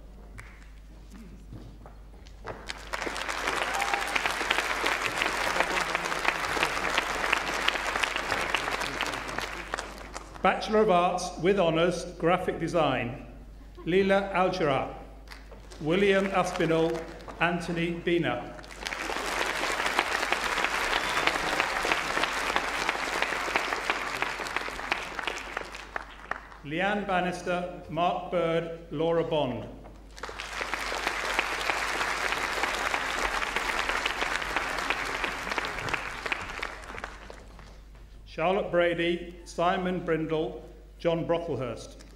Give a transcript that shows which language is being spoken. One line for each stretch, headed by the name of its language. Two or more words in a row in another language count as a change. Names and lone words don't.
English: Bachelor of Arts with Honours, Graphic Design, Leela Aljara, William Aspinall, Anthony Bina. Leanne Bannister, Mark Bird, Laura Bond. Charlotte Brady, Simon Brindle, John Brocklehurst.